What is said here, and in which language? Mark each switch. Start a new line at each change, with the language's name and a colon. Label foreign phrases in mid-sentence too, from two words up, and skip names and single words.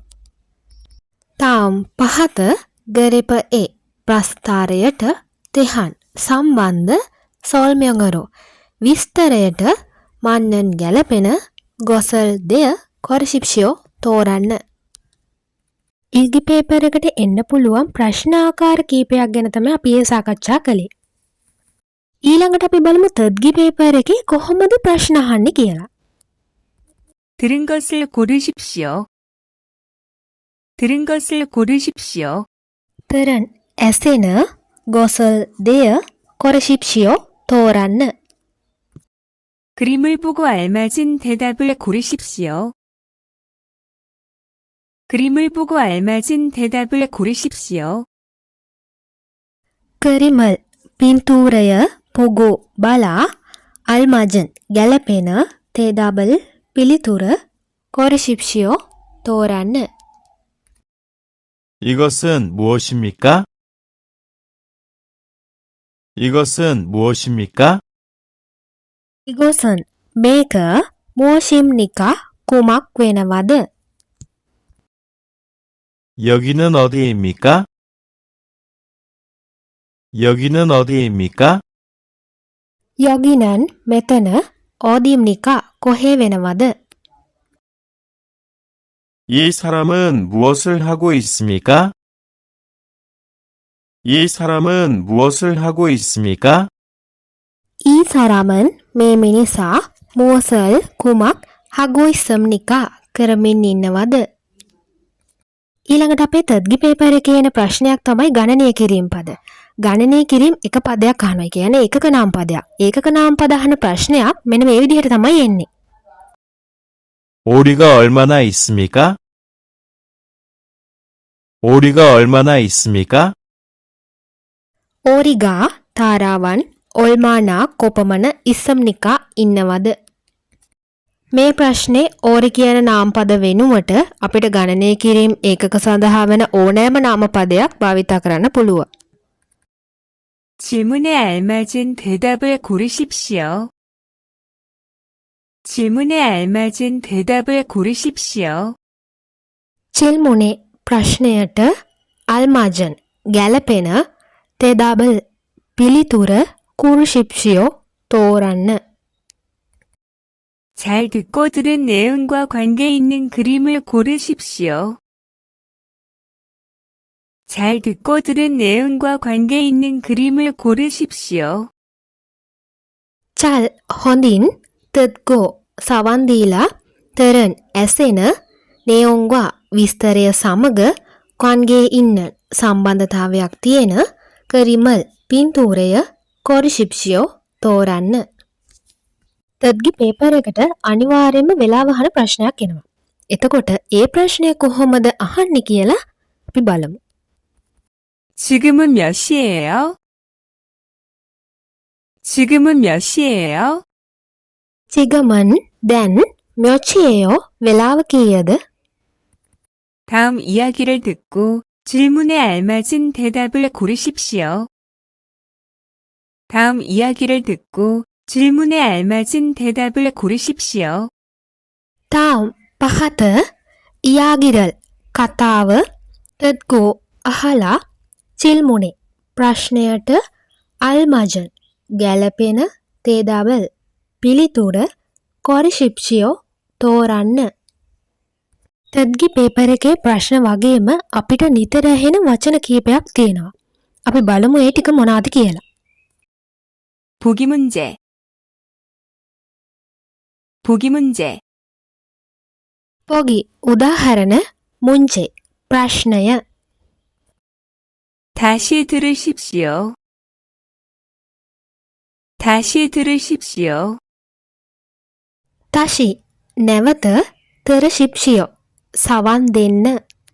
Sinhala: තාම් පහත ගරෙප ඒ ප්‍රස්ථාරයට තිහන් සම්බන්ධ සොල්මයගරෝ විස්තරයට මන්නන් ගැලපෙන ගොසල් දෙය කොරශිප්ෂියෝ තෝරන්න. ඉල්ගි පේපර් එකට එන්න පුළුවන් ප්‍රශ්න ආකාර කීපයක් ගැන තමයි අපි ඒ සාකච්ඡා කළේ. ඊළඟට අපි බලමු තත්ගි පේපර් එකේ කොහොමද ප්‍රශ්න අහන්නේ කියලා.
Korean: 들은 것을 고르십시오. 들은 것을 고르십시오.
Sinhala: තරන් ඇසෙන ගොසල් දෙය කොරශිප්ෂියෝ තෝරන්න.
Korean: 그림을 보고 알맞은 대답을 고르십시오. 그림을 보고 알맞은 대답을 고르십시오.
Sinhala: කරිමල් පින්තූරය පොගෝ බලා අල්මජන් ගැලපෙන තේදාබල් පිළිතුර කොරශිප්ෂියෝ තෝරන්න.
Korean: 이것은 무엇입니까? 이것은 무엇입니까? 이것은 මේක 무엇입니까?
Sinhala: කුමක් වෙනවද?
Korean: 여기는 어디입니까? 여기는 어디입니까? 여기는 මෙතන 어디입니까?
Sinhala: කොහේ වෙනවද?
Korean: 이 사람은 무엇을 하고 있습니까? 이 사람은 무엇을 하고 있습니까? 이 사람은
Sinhala: මේ මිනිසා
Korean: 무엇을 කුමක් 하고 있습니까?
Sinhala: කරමින් ඉන්නවද? ඊළඟට අපේ තත්ගි පේපර් එකේ එන ප්‍රශ්නයක් තමයි ගණනය කිරීම පද. ගණනය කිරීම එක පදයක් අහනවා. කියන්නේ ඒකක නාම පදයක්. ඒකක නාම පද අහන ප්‍රශ්නයක් මෙන්න මේ විදිහට තමයි එන්නේ.
Korean: 오리가 얼마나 있습니까? 오리가 얼마나 있습니까?
Sinhala: ඕරිගා තාරාවන් ඔල්මානා කොපමණ ඉස්සම්නිකා ඉන්නවද? මේ ප්‍රශ්නේ ඕරි කියන නාමපද වෙනුවට අපිට ගණනය කිරීම ඒකක සඳහා වෙන ඕනෑම නාමපදයක් භාවිත කරන්න පුළුවන්.
Korean: 질문에 알맞은 대답을 고르십시오. 질문에 알맞은 대답을 고르십시오.
Sinhala: 질문에 ප්‍රශ්නයට අල්මාජන් ගැලපෙන තෙදාබල් පිළිතුර කුරුශිප්ෂියෝ තෝරන්න.
Korean: 잘 듣고 들은 내용과 관계 있는 그림을 고르십시오. 잘 듣고 들은 내용과 관계 있는 그림을 고르십시오. 잘 හොඳින් තත්ගෝ සවන් දීලා තරන් ඇසෙන 내용과 විස්තරය සමග 관계에 있는 සම්බන්ධතාවයක් තියෙන කරිමල් පින්තූරය කොරශිප්ෂියෝ තෝරන්න.
Sinhala: තත්ගි පේපර් එකට අනිවාර්යයෙන්ම වෙලාව අහන ප්‍රශ්නයක් එනවා. එතකොට ඒ ප්‍රශ්නය කොහොමද අහන්නේ කියලා අපි බලමු.
Korean: 지금은 몇 시예요? 지금은 몇 시예요? 지금은 දැන් 몇이에요?
Sinhala: වෙලාව කීයද?
Korean: 다음 이야기를 듣고 질문에 알맞은 대답을 고르십시오. 다음 이야기를 듣고 질문에 알맞은 대답을 고르십시오.
Sinhala: තාම් පහත ඉයාගිරල් කතාව තත්ගෝ අහලා චිල්මුනේ ප්‍රශ්නයට අල්මජන් ගැලපෙන තේදාවල් පිළිතුර කොරශිප්ෂියෝ තෝරන්න. තත්ගි පේපර් එකේ ප්‍රශ්න වගේම අපිට නිතර ඇහෙන වචන කීපයක් තියෙනවා. අපි බලමු ඒ ටික මොනවාද කියලා.
Korean: 보기 문제. 보기 문제.
Sinhala: පොගි උදාහරණ මුංචේ ප්‍රශ්නය.
Korean: 다시 들으십시오. 다시 들으십시오.
Sinhala: 다시 නැවත තරශිප්ෂියෝ සවන් දෙන්න.